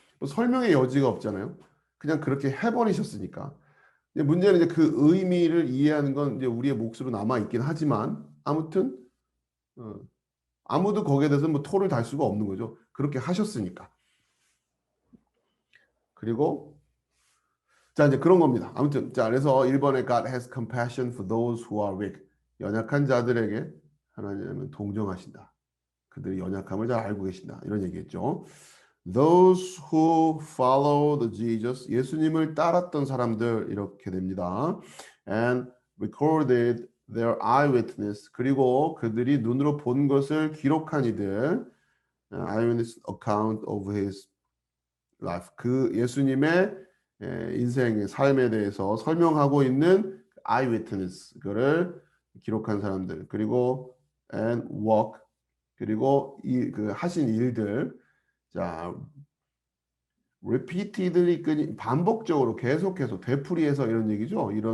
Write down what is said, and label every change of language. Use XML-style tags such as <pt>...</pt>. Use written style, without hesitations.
<ko>뭐 설명의 여지가 없잖아요. 그냥 그렇게 해버리셨으니까. 이제 문제는 이제 그 의미를 이해하는 건 이제 우리의 몫으로 남아 있긴 하지만 아무튼 어, 아무도 거기에 대해서 뭐 토를 달 수가 없는 거죠. 그렇게 하셨으니까. 그리고 자 이제 그런 겁니다. 아무튼 자 그래서 1번에</ko> <en>God has compassion for those who are weak.</en> <ko>연약한 자들에게 하나님은 동정하신다. 그들의 연약함을 잘 알고 계신다. 이런 얘기했죠.</ko> <en>Those who followed Jesus,</en> <ko>예수님을 따랐던 사람들 이렇게 됩니다.</ko> <en>And recorded their eyewitness,</en> <ko>그리고 그들이 눈으로 본 것을 기록한 이들,</ko> <en>eyewitness account of his life,</en> <ko>그 예수님의 인생의 삶에 대해서 설명하고 있는 eyewitness, 그를 기록한 사람들, 그리고</ko> <en>and walk,</en> <ko>그리고 그 하신 일들, 자</ko> <en>repeatedly</en> <ko>반복적으로 계속해서 되풀이해서 이런 얘기죠.</ko>